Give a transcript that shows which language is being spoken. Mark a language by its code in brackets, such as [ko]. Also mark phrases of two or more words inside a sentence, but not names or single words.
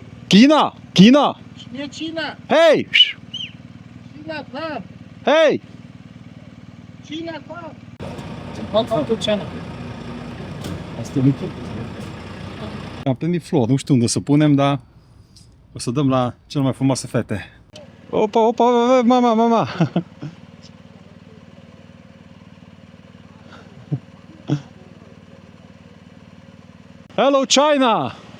[ro] China! China! E China! Hey! China ta! Hey! China ta! [en] Welcome to China. [ro] Asta e lucru. Am prindit flori, nu știu unde să punem, dar o să dăm la cele mai frumoase fete. Opa, opa, mama, mama! [en] Hello, China!